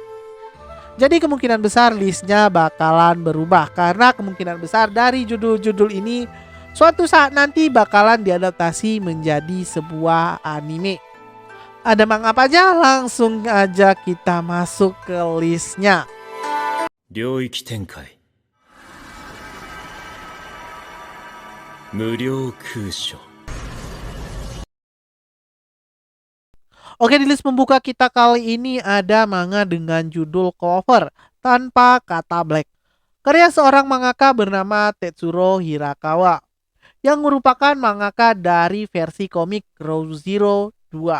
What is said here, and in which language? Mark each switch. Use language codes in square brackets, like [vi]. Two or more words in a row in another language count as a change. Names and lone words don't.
[id] Jadi kemungkinan besar listnya bakalan berubah karena kemungkinan besar dari judul-judul ini suatu saat nanti bakalan diadaptasi menjadi sebuah anime. Ada manga apa aja? Langsung aja kita masuk ke listnya. [ja] 領域展開無料空所 [id] Oke, di list pembuka kita kali ini ada manga dengan judul Cover tanpa kata Black. Karya seorang mangaka bernama Tetsuro Hirakawa yang merupakan mangaka dari versi komik Row Zero 2.